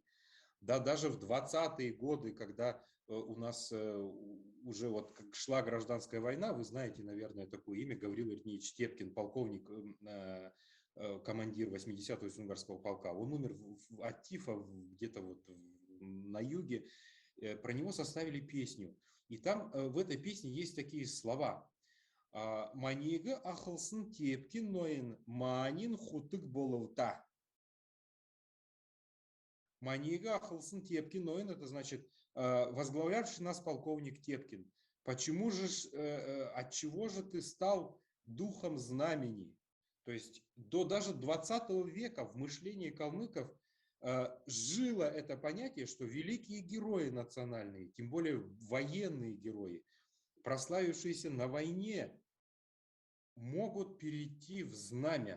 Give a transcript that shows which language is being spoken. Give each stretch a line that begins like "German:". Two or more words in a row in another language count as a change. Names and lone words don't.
Russian: Да, даже в 20-е годы, когда у нас уже вот шла гражданская война, вы знаете, наверное, такое имя, Гаврил Ильич Тепкин, полковник, командир 80-го Сунгорского полка. Он умер от тифа где-то вот на юге. Про него составили песню. И там в этой песне есть такие слова.
Kalmyk: «Манига ахылсын Тепкин ноин, манин хутык болута». Манига ахылсын Тепкин ноин,
Russian: это значит возглавлявший нас полковник Тепкин. Почему же, от чего же ты стал духом знамений? То есть даже 20 века в мышлении калмыков жило это понятие, что великие герои национальные, тем более военные герои, прославившиеся на войне, могут перейти в знамя.